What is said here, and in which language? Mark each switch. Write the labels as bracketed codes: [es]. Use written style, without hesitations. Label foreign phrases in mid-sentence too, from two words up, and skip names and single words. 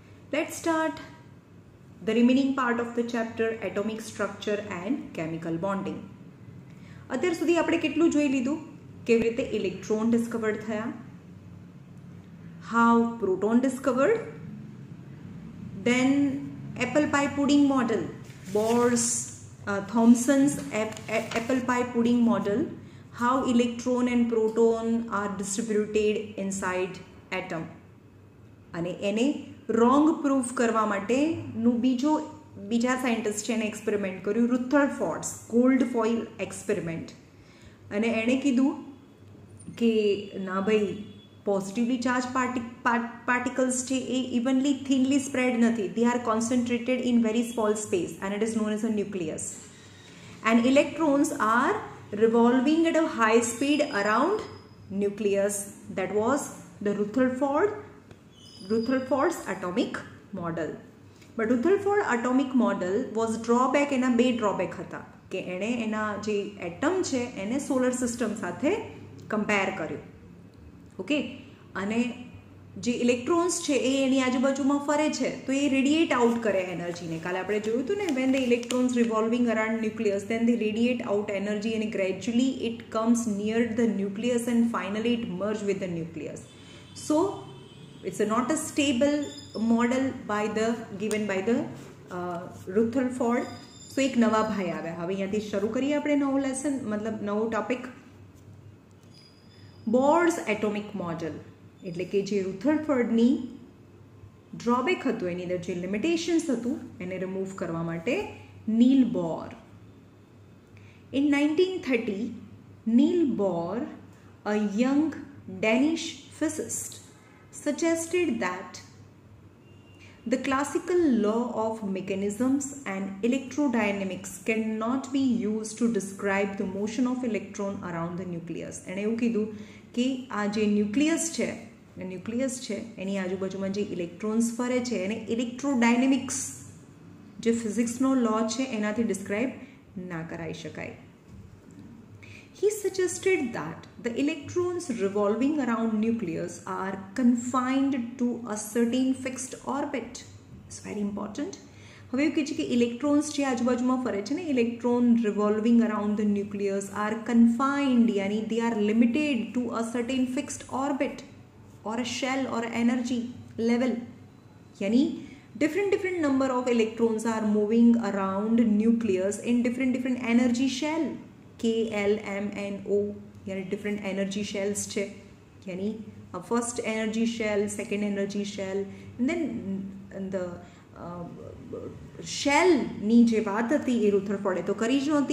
[en] Let's start the remaining part of the chapter atomic structure and chemical bonding. [gu] અત્યાર સુધી આપણે કેટલું જોઈ લીધું? કેવી રીતે [en] electron discovered [gu] થયા, [en] how proton discovered, then apple pie pudding model, Bohr's Thomson's apple pie pudding model, how electron and proton are distributed inside atom, [gu] અને એને [en] wrong proof [gu] કરવા માટેનું બીજા સાયન્ટિસ્ટ છે એને એક્સપેરિમેન્ટ કર્યું, [en] Rutherford's gold foil experiment. [gu] અને એણે કીધું કે ના ભાઈ, [en] positively charge particles [gu] છે એ [en] evenly thinly spread નથી, they are concentrated in very small space and it is known as a nucleus, and electrons are revolving at a high speed around nucleus. That was the Rutherford's atomic model. But Rutherford atomic model was drawback. [gu] એના બે ડ્રોબેક હતા કે એણે એના જે એટમ છે એને [en] solar system [gu] સાથે કમ્પેર કર્યું. ઓકે, અને જે ઇલેક્ટ્રોન્સ છે એ એની આજુબાજુમાં ફરે છે તો એ [en] radiate out [gu] કરે એનર્જીને. કાલે આપણે જોયું હતું ને, [en] when the electrons revolving around nucleus, then they radiate out energy and gradually it comes near the nucleus and finally it merge with the nucleus. So it's not a stable model given by the Rutherford. [gu] So એક નવા ભાઈ આવ્યા. હવે અહીંયાથી શરૂ કરીએ આપણે નવો લેસન, મતલબ નવો ટોપિક. [en] Bohr's atomic model, [gu] એટલે કે જે રુથરફર્ડની ડ્રોબેક હતું, એની અંદર જે લિમિટેશન્સ હતું એને રિમૂવ કરવા માટે નીલ બોર. [en] ઇન 1930, નીલ બોર, a young Danish physicist, suggested that the classical law of mechanisms and electrodynamics cannot be used to describe the motion of electron around the nucleus. [gu] એણે એવું કીધું કે આ જે ન્યુક્લિયસ છે એની આજુબાજુમાં જે ઇલેક્ટ્રોન્સ ફરે છે એને ઇલેક્ટ્રોડાયનેમિક્સ, જે ફિઝિક્સનો લો છે એનાથી ડિસ્ક્રાઇબ ના કરાઈ શકાય. [en] He suggested that the electrons revolving around nucleus are confined to a certain fixed orbit. It's very important. [gu] હવે એવું કહે છે કે ઇલેક્ટ્રોન્સ જે આજુબાજુમાં ફરે છે ને, [en] electron revolving around the nucleus are confined, યાની they are limited to a certain fixed orbit or a shell or energy level. Yani different number of electrons are moving around nucleus in different energy shell, K, L, M, N, O. Yani different energy shells che. Yani a first energy shell, second energy shell, and then the shell [gu] ની જે વાત હતી એ રુથરફોર્ડે તો કરી જ નહોતી.